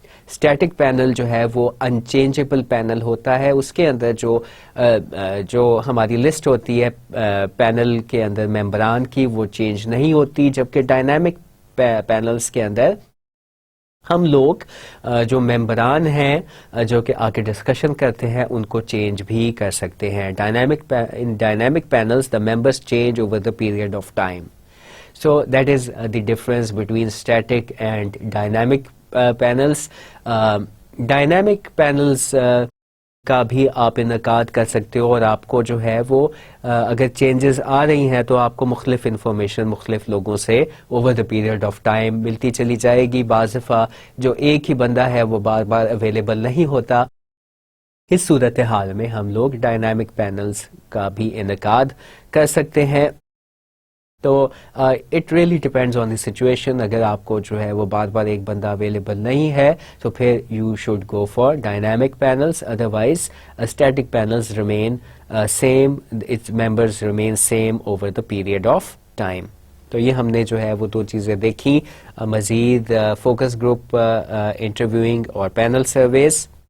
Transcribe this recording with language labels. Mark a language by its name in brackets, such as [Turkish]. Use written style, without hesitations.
[Urdu] Static panel جو ہے وہ انچینجبل پینل ہوتا ہے، اس کے اندر جو ہماری لسٹ ہوتی ہے پینل کے اندر ممبران کی وہ چینج نہیں ہوتی، جبکہ ڈائنامک پینلز کے اندر ہم لوگ جو ممبران ہیں جو کہ آگے ڈسکشن کرتے ہیں ان کو چینج بھی کر سکتے ہیں. In dynamic panels [English] the members change over the period of time. So that is the difference between static and dynamic panels. [Urdu] Dynamic panels کا بھی آپ انعقاد کر سکتے ہو، اور آپ کو جو ہے وہ اگر چینجز آ رہی ہیں تو آپ کو مختلف انفارمیشن مختلف لوگوں سے [English] over the period of time [Urdu] ملتی چلی جائے گی. بعض دفعہ جو ایک ہی بندہ ہے وہ بار بار اویلیبل نہیں ہوتا. اس صورتحال میں ہم لوگ ڈائنامک پینلز کا بھی انعقاد کر سکتے ہیں. [English] تو it really depends on the situation. [Urdu] اگر آپ کو جو ہے وہ بار بار ایک بندہ اویلیبل نہیں ہے تو پھر [English] You should go for dynamic panels. Otherwise static panels remain same, its members remain same over the period of time. [Urdu] تو یہ ہم نے جو ہے وہ دو چیزیں دیکھی. مزید فوکس گروپ انٹرویوئنگ اور پینل سرویز.